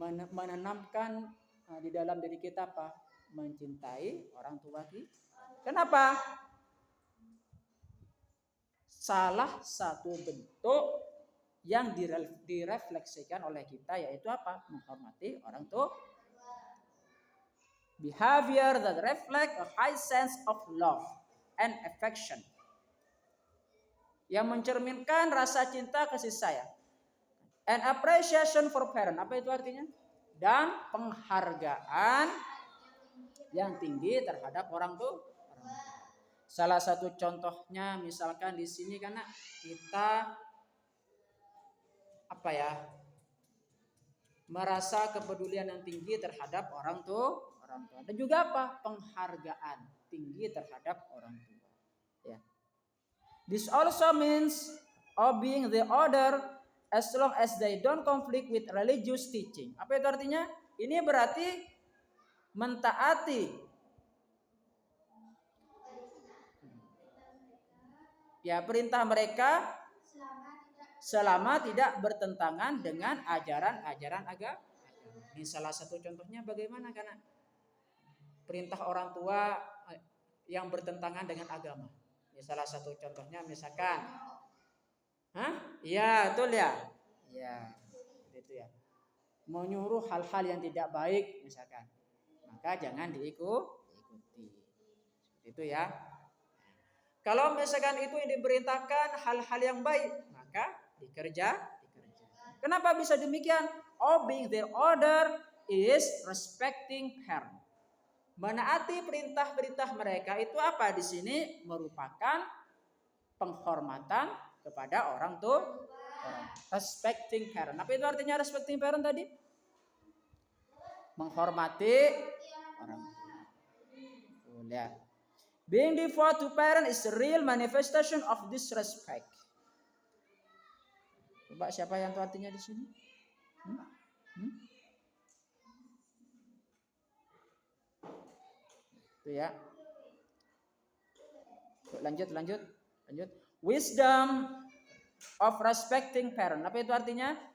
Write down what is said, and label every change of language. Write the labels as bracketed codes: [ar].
[id] Menanamkan di dalam diri kita apa? Mencintai orang tua kita. Kenapa? Salah satu bentuk yang direfleksikan oleh kita yaitu apa? Menghormati orang tua. [en] Behavior that reflect a high sense of love and affection. [id] Yang mencerminkan rasa cinta kasih sayang. [en] And appreciation for parent. [id] Apa itu artinya? Dan penghargaan yang tinggi terhadap orang tua. Salah satu contohnya misalkan di sini karena kita merasa kepedulian yang tinggi terhadap orang tua dan juga apa? Penghargaan tinggi terhadap orang tua. Ya. [en] This also means obeying the order as long as they don't conflict with religious teaching. [id] Apa itu artinya? Ini berarti mentaati perintah mereka selama tidak bertentangan dengan ajaran agama. Ini salah satu contohnya bagaimana karena perintah orang tua yang bertentangan dengan agama. Ini salah satu contohnya misalkan, iya betul ya, ya itu ya, menyuruh hal-hal yang tidak baik misalkan, maka jangan diikuti, itu ya. Kalau misalkan itu yang diperintahkan hal-hal yang baik, maka dikerjakan. Kenapa bisa demikian? [en] Obeying their order is respecting parent. [id] Menaati perintah-perintah mereka itu apa di sini? Merupakan penghormatan kepada orang tua. [en] Respecting parent. [id] Apa itu artinya respecting parent tadi? Menghormati orang tua. Lihat. [en] Being devout to parent is a real manifestation of disrespect. [id] Coba siapa yang tahu artinya di sini? Itu ya. Lanjut. [en] Wisdom of respecting parent. [id] Apa itu artinya?